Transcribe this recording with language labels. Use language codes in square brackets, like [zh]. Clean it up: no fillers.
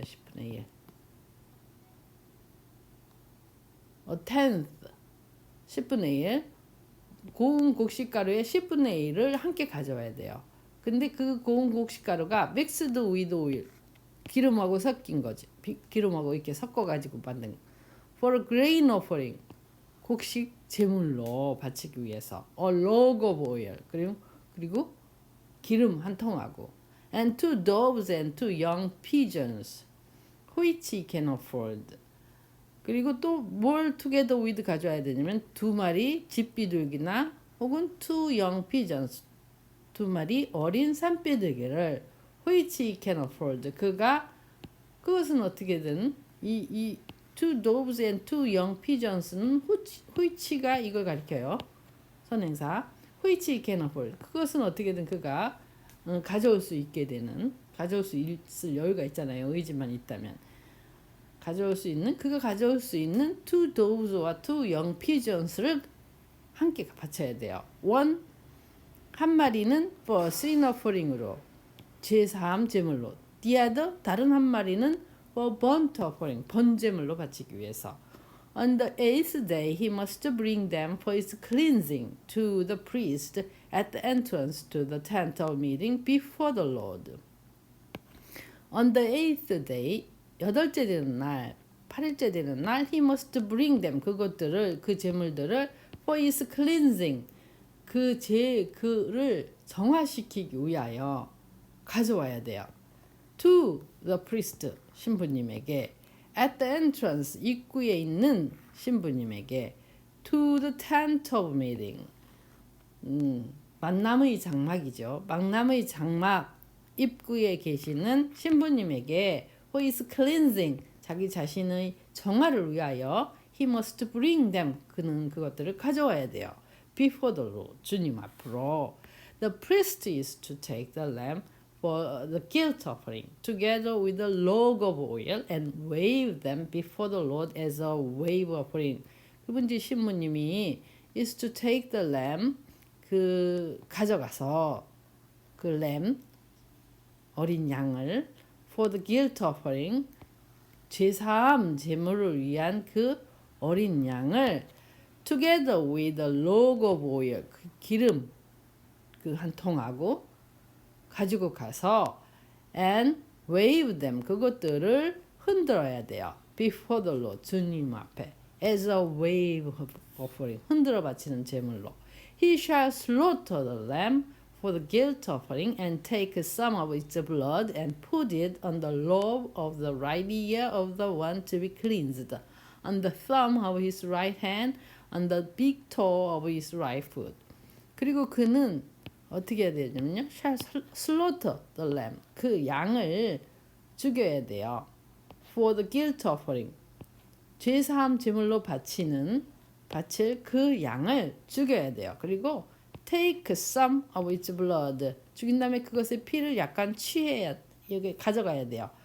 [ko] 10분의 1. [en] a tenth [ko] 10분의 1. 고운 곡식가루의 10분의 1을 함께 가져와야 돼요. 근데 그 고운 곡식가루가 [en] mixed with oil [ko] 기름하고 섞인 거지. 기름하고 이렇게 섞어가지고 만든 [en] for a grain offering [ko] 곡식 제물로 바치기 위해서 [en] a log of oil [ko] 그리고 기름 한 통하고 [en] and 2 doves and 2 young pigeons which he can afford [ko] 그리고 또 뭘 [en] together with [ko] 가져와야 되냐면 2 마리 집비둘기나 혹은 [en] 2 young pigeons [ko] 두 마리 어린 산비둘기를 [en] which he can afford. [ko] 그것은 어떻게든 이 [en] two doves and two young pigeons [ko] 는 [en] which [ko] 가 이걸 가리켜요. 선행사. [en] which he can afford. [ko] 그것은 어떻게든 그가 가져올 수 있게 되는, 가져올 수 있을 여유가 있잖아요. 의지만 있다면. 그가 가져올 수 있는 [en] two doves [ko] 와 [en] two young pigeons [ko] 를 함께 바쳐야 돼요. 한 마리는 [en] for sin offering [ko] 으로, 제사함 제물로. [en] the other, [ko] 다른 한 마리는 [en] for burnt offering, [ko] 번제물로 바치기 위해서. [en] On the eighth day he must bring them for his cleansing to the priest at the entrance to the tent of meeting before the Lord. On the eighth day, [ko] 여덟째 되는 날, 8일째 되는 날, [en] he must bring them, [ko] 그 제물들을 [en] for his cleansing, [ko] 그를 정화시키기 위하여 가져와야 돼요. [en] To the priest, [ko] 신부님에게. [en] At the entrance, [ko] 입구에 있는 신부님에게. [en] To the tent of meeting, [ko] 만남의 장막이죠. 만남의 장막 입구에 계시는 신부님에게 [en] for his cleansing, [ko] 자기 자신의 정화를 위하여 [en] he must bring them, [ko] 그는 그것들을 가져와야 돼요. [en] Before the Lord, [ko] 주님 앞으로. [en] The priest is to take the lamb for the guilt offering, together with the log of oil, and wave them before the Lord as a wave offering. [ko] 그분지 신부님이 [en] is to take the lamb, [ko] 가져가서 그 [en] lamb, [ko] 어린 양을 [en] for the guilt offering, [ko] 제사함 제물을 위한 그 어린 양을 [en] together with the log of oil, [ko] 그 기름 한 통하고 가지고 가서 [en] and wave them, [ko] 그것들을 흔들어야 돼요. [en] Before the Lord, [ko] 주님 앞에 [en] as a wave offering, [ko] 흔들어 바치는 제물로. [en] He shall slaughter the lamb for the guilt offering and take some of its blood and put it on the lobe of the right ear of the one to be cleansed, on the thumb of his right hand, on the big toe of his right foot. [ko] 그리고 그는 어떻게 해야 되냐면요, [en] shall slaughter the lamb, [ko] 그 양을 죽여야 돼요. [en] For the guilt offering, [ko] 죄사함 제물로 바칠 그 양을 죽여야 돼요. 그리고 [en] take some of its blood, [ko] 죽인 다음에 그것의 피를 약간 취해야, 여기 가져가야 돼요.